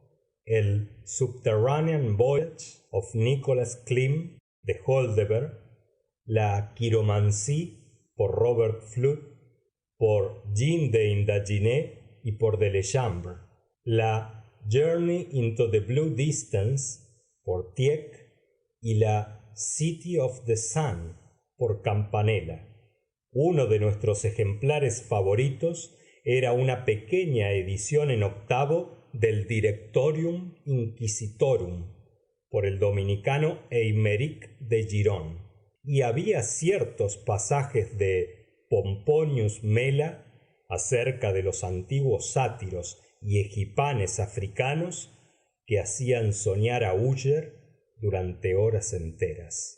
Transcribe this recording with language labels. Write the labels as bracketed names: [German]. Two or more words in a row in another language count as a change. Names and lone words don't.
[Spanish] el Subterranean Voyage of Nicholas Klim de Holderberg, la Chiromancie por Robert Fludd, por Jean de Indaginé y por Delechambre, la Journey into the Blue Distance por Tieck y la City of the Sun por Campanella. Uno de nuestros ejemplares favoritos era una pequeña edición en octavo del Directorium Inquisitorum por el dominicano Eimeric de Giron, y había ciertos pasajes de Pomponius Mela acerca de los antiguos sátiros y egipanes africanos que hacían soñar a Uller durante horas enteras.